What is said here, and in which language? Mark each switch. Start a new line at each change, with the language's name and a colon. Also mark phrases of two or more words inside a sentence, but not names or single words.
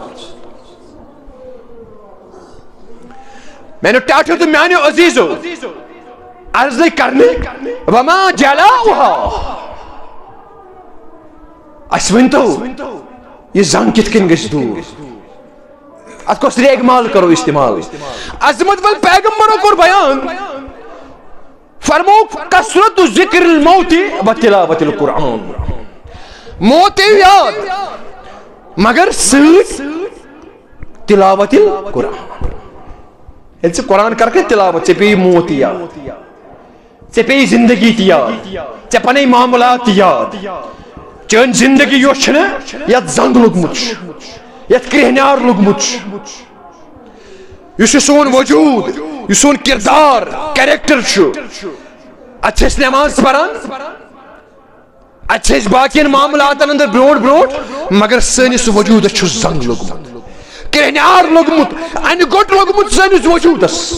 Kashmiri: میانیو ٹاٹھیو تہٕ میانیو عزیزو عرض لٔگۍ کرنہِ
Arabic: وما جلاؤها
Kashmiri: اسہِ ؤنۍتو یہ زنگ کِتھ کٔنۍ گژھِ دوٗر اتھ کۄس ریگ مال کرو استعمال عظمت وٲلۍ پیغمبرو کوٚر بیان فرمووُکھ کثرت
Arabic: ذکر الموت و تلاوت القرآن
Kashmiri: موت یِیہِ یاد مگر سۭتۍ
Arabic: تلاوت القرآن
Kashmiri: ییٚلہِ ژٕ قرآن کرکھ تلاوت ژےٚ پیٚیی موت تہِ یاد ژےٚ پیٚیی زندگی تہِ یاد ژےٚ پنٕنۍ معاملات تہِ یاد چٲنۍ زندگی یۄس چھِ نا یتھ زنگ لوٚگمُت چھُ یتھ کرٛہنیار لوٚگمُت چھُ یُس یہِ سون وجوٗد یُس سون کردار کیریکٹر چھُ اتھ چھِ أسۍ نٮ۪ماز پران اتھ چھِ أسۍ باقین معاملاتن انٛدر برٛونٛٹھ برٛونٛٹھ مگر سٲنِس وجوٗدس چھُ زنگ لوٚگمُت کرٛہنیار لوٚگمُت انہِ گوٚٹ لوٚگمُت سٲنِس وجوٗدس